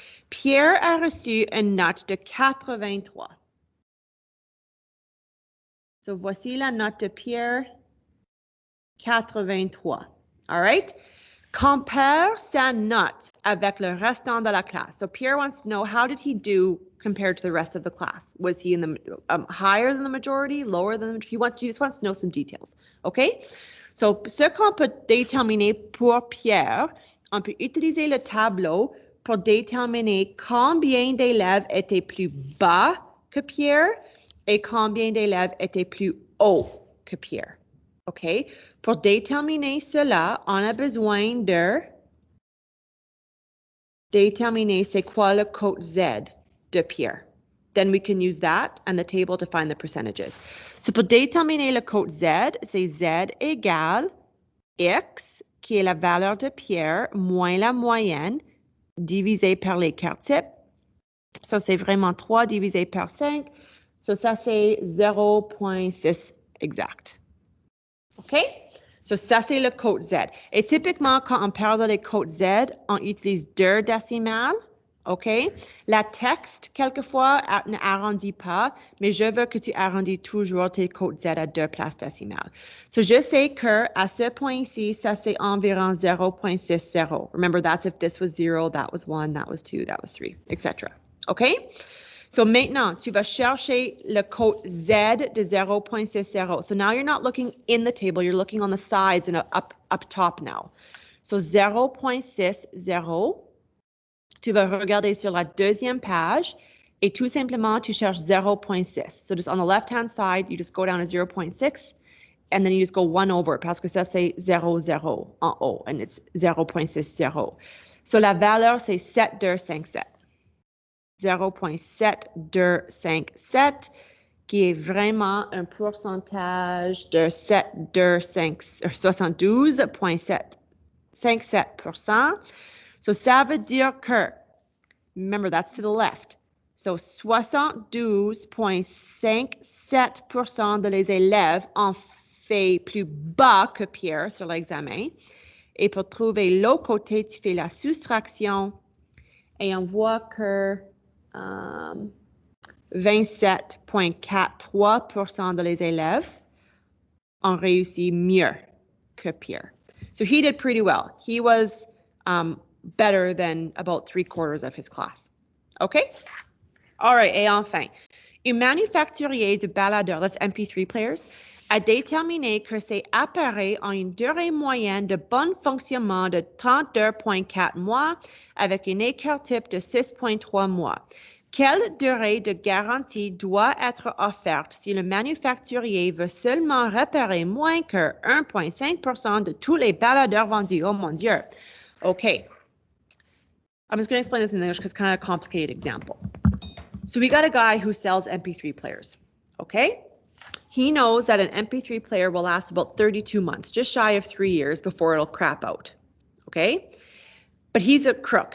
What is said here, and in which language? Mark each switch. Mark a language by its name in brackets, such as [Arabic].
[French] Pierre a reçu une note de 83. So, voici la note de Pierre. 83. All right? Compare sa note avec le restant de la classe. [English] So Pierre wants to know, how did he do compared to the rest of the class? Was he in the higher than the majority, lower than the majority? He just wants to know some details. OK? [French] So, ce qu'on peut déterminer pour Pierre, on peut utiliser le tableau pour déterminer combien d'élèves étaient plus bas que Pierre et combien d'élèves étaient plus hauts que Pierre. OK? Pour déterminer cela, on a besoin de déterminer c'est quoi le code Z de Pierre. [English] Then we can use that and the table to find the percentages. [French] So pour déterminer le code Z, c'est Z égale X, qui est la valeur de Pierre, moins la moyenne, divisé par l'écart type. So c'est vraiment 3 divisé par 5. So ça c'est 0.6 exact. OK? So, ça, c'est le code Z. Et typiquement, quand on parle des codes Z, on utilise 2 décimales. OK? La texte, quelquefois, ne arrondit pas, mais je veux que tu arrondis toujours tes codes Z à 2 places décimales. So, je sais que à ce point ici, ça, c'est environ 0.60. [English] Remember, that's if this was 0, that was 1, that was 2, that was 3, etc. OK? [French] So maintenant, tu vas chercher le code Z de 0.60. [English] So now you're not looking in the table, you're looking on the sides and up top now. [French] So 0.60, tu vas regarder sur la deuxième page et tout simplement, tu cherches 0.6. [English] So just on the left-hand side, you just go down to 0.6 and then you just go 1 over [French] parce que ça, c'est 0, 0 en haut [English] and it's 0.60. [French] So la valeur, c'est 7257. 0.7257 qui est vraiment un pourcentage de 72.57%. So ça veut dire que, [English] remember that's to the left, [French] so 72.57% de les élèves ont fait plus bas que Pierre sur l'examen. Et pour trouver l'autre côté, tu fais la soustraction et on voit que 27.43% de les élèves ont réussi mieux que Pierre. [English] So he did pretty well. He was better than about 3/4 of his class. Okay? [French] All right, et enfin, un manufacturier de baladeurs, [English] that's MP3 players, [French] a déterminé que ces appareils ont une durée moyenne de bon fonctionnement de 32.4 mois avec un écart type de 6.3 mois. Quelle durée de garantie doit être offerte si le manufacturier veut seulement réparer moins que 1.5% de tous les baladeurs vendus? Oh mon Dieu. Okay. [English] I'm just going to explain this in English because it's kind of a complicated example. So we got a guy who sells MP3 players, okay? He knows that an MP3 player will last about 32 months, just shy of 3 years before it'll crap out, okay? But he's a crook.